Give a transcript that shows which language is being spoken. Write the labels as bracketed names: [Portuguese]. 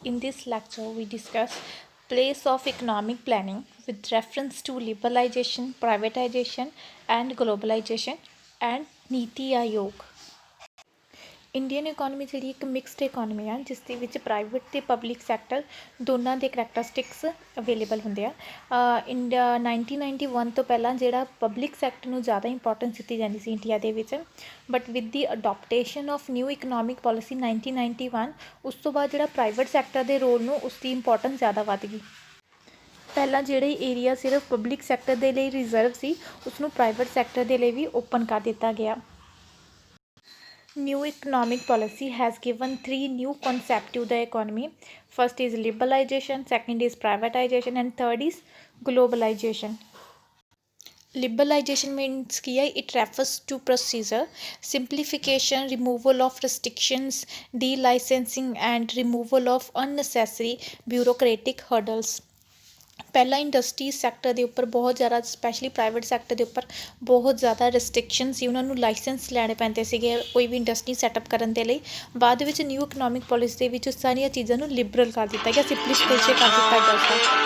[English] In this lecture, we discuss place of economic planning with reference to liberalization, privatization, and globalization, and Niti Aayog. [Punjabi] Indian economy ਜਿਹੜੀ ਇੱਕ mixed economy ਆ ਜਿਸ ਦੇ ਵਿੱਚ private ਅਤੇ public sector ਦੋਨਾਂ ਦੇ ਕਰੈਕਟਰਿਸਟਿਕਸ ਅਵੇਲੇਬਲ ਹੁੰਦੇ ਆ। 1991 ਤੋਂ ਪਹਿਲਾਂ ਜਿਹੜਾ ਪਬਲਿਕ ਸੈਕਟਰ ਨੂੰ ਜ਼ਿਆਦਾ ਇੰਪੋਰਟੈਂਸ ਦਿੱਤੀ ਜਾਂਦੀ ਸੀ ਇੰਡੀਆ ਦੇ ਵਿੱਚ, [English] but with the adoption of new economic policy [Punjabi] 1991 ਉਸ ਤੋਂ ਬਾਅਦ ਜਿਹੜਾ ਪ੍ਰਾਈਵੇਟ ਸੈਕਟਰ ਦੇ ਰੋਲ ਨੂੰ ਉਸ ਦੀ ਇੰਪੋਰਟੈਂਸ ਜ਼ਿਆਦਾ ਵੱਧ ਗਈ। ਪਹਿਲਾਂ ਜਿਹੜੇ ਏਰੀਆ ਸਿਰਫ ਪਬਲਿਕ ਸੈਕਟਰ ਦੇ ਲਈ ਰਿਜ਼ਰਵ ਸੀ ਉਸਨੂੰ ਪ੍ਰਾਈਵੇਟ ਸੈਕਟਰ ਦੇ ਲਈ ਵੀ ਓਪਨ ਕਰ ਦਿੱਤਾ ਗਿਆ। [English] New economic policy has given three new concepts to the economy. First is liberalization, second is privatization, and third is globalization. Liberalization means it refers to procedure, simplification, removal of restrictions, delicensing, and removal of unnecessary bureaucratic hurdles. [Punjabi] ਪਹਿਲਾਂ industries sector ਦੇ ਉੱਪਰ ਬਹੁਤ ਜ਼ਿਆਦਾ specially private sector ਦੇ ਉੱਪਰ ਬਹੁਤ ਜ਼ਿਆਦਾ restriction ਸੀ। ਉਹਨਾਂ ਨੂੰ ਲਾਇਸੈਂਸ ਲੈਣੇ ਪੈਂਦੇ ਸੀਗੇ ਕੋਈ ਵੀ ਇੰਡਸਟਰੀ ਸੈਟਅਪ ਕਰਨ ਦੇ ਲਈ। ਬਾਅਦ ਵਿੱਚ ਨਿਊ ਇਕਨੋਮਿਕ ਪੋਲਿਸੀ ਦੇ ਵਿੱਚ ਸਾਰੀਆਂ ਚੀਜ਼ਾਂ ਨੂੰ ਲਿਬਰਲ ਕਰ ਦਿੱਤਾ ਗਿਆ, ਸਿੰਪਲੀਫਿਕੇਸ਼ਨ ਕਰ ਦਿੱਤਾ ਗਿਆ।